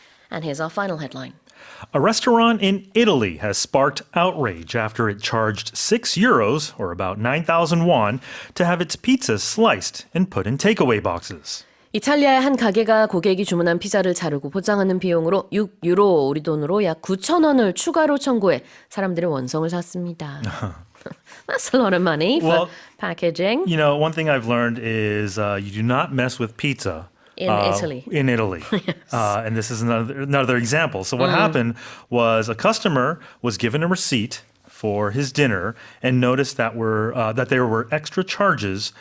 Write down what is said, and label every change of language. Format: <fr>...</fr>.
<en>And here's our final headline. A restaurant in Italy has sparked outrage after it charged €6, or about 9,000 won, to have its pizzas sliced and put in takeaway boxes.</en> <ko>이탈리아의 한 가게가 고객이 주문한 피자를 자르고 포장하는 비용으로 6유로, 우리 돈으로 약 9,000원을 추가로 청구해 사람들의 원성을 샀습니다.</ko> <en>That's a lot of money for packaging. You know, one thing I've learned is you do not mess with pizza. In Italy. In Italy. Yes. And this is another example. So what happened was a customer was given a receipt for his dinner and noticed that there were extra charges.</en>